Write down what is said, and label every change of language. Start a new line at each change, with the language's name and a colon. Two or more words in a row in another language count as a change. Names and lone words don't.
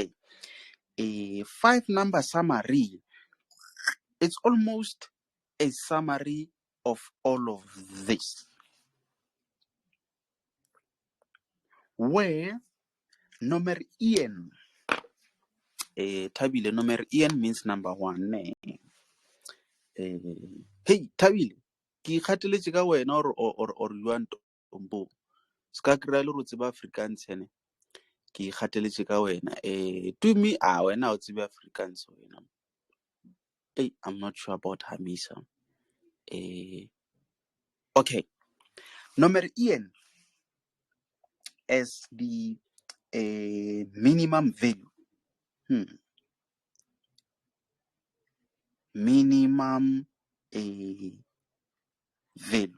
English: A 5-number summary, it's almost a summary of all of this, where number Ian, Tabile, number Ian means number 1.
Northern Sotho: Hey, Tabile, ki kgateletse ka wena
English: or you want
Northern Sotho: Tombo? Ska kry le go tseba Afrikaans ene. Ki kgateletse ka wena.
English: To me,
Northern Sotho: wena o tsebe Afrikaans wena.
English: Hey, I'm not sure about Hamisa. Okay. Number Ian as the minimum value. Minimum value.